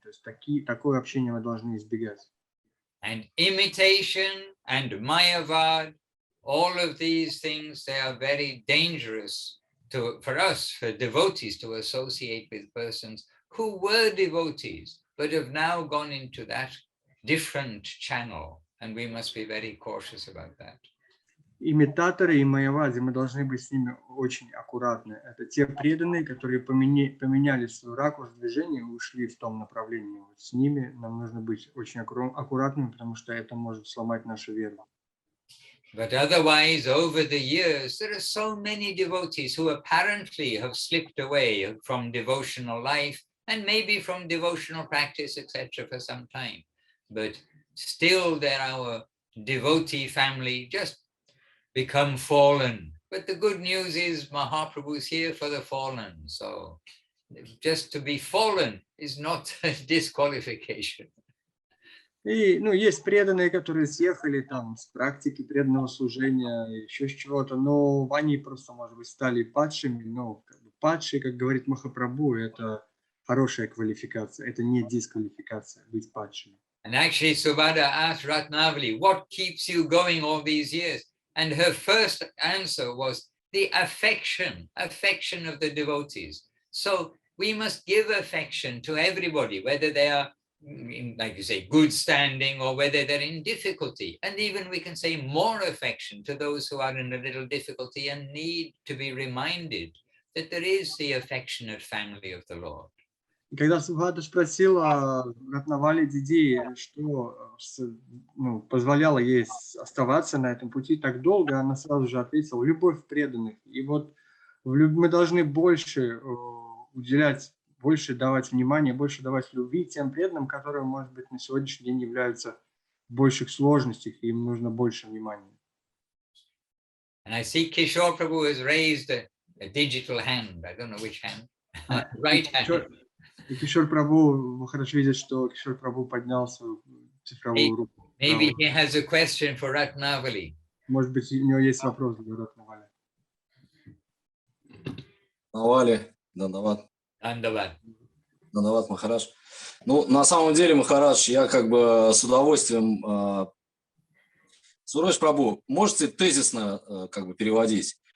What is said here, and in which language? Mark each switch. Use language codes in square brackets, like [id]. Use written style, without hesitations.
[ru] То есть такое общение мы должны избегать. [en] And imitation and mayavad, all of these things, they are very dangerous for us, for devotees, to associate with persons who were devotees, but have now gone into that different channel. And we must be very cautious about that. [ru] Имитаторы и майявади, мы должны быть с ними очень аккуратны. Это те преданные, которые поменяли свой ракурс движения и ушли в том направлении. Вот с ними нам нужно быть очень аккуратными, потому что это может сломать нашу веру. [en] But otherwise, over the years, there are so many devotees who apparently have slipped away from devotional life and maybe from devotional practice, etc., for some time. But still, they're our devotee family, just become fallen But the good news is Mahaprabhu is here for the fallen. So just to be fallen is not a disqualification. [ru] И, ну, есть преданные, которые съехали там с практики преданного служения, еще с чего-то, но они просто, может быть, стали падшими, но как бы падшие, как говорит Махапрабху, это хорошая квалификация, это не дисквалификация быть падшими. [en] And actually Subhadra asked Ratnavali, what keeps you going all these years? And her first answer was the affection of the devotees. So we must give affection to everybody, whether they are in, like you say, good standing or whether they're in difficulty. And even we can say more affection to those who are in a little difficulty and need to be reminded that there is the affectionate family of the Lord. [ru] Когда Субхадра спросила Ратнавали Диди, что ну, позволяло ей оставаться на этом пути так долго, она сразу же ответила: любовь преданных. И вот мы должны больше уделять, больше давать внимания, больше давать любви тем преданным, которые, может быть, на сегодняшний день являются в больших сложностях, и им нужно больше внимания. [en] And I see Kishore Prabhu has raised a digital hand. I don't know which hand. Right hand. [ru] И Кишор Прабху, Махарадж видит, что Кишор Прабху поднял свою цифровую руку. [en] Maybe he has a question for Ratnavali. [ru] Может быть, у него есть вопрос для Ратнавали. Навали, Дандават. Дандават, Махарадж. Ну, на самом деле, Махарадж, я как бы с удовольствием... Суреш Прабху, можете тезисно как бы переводить?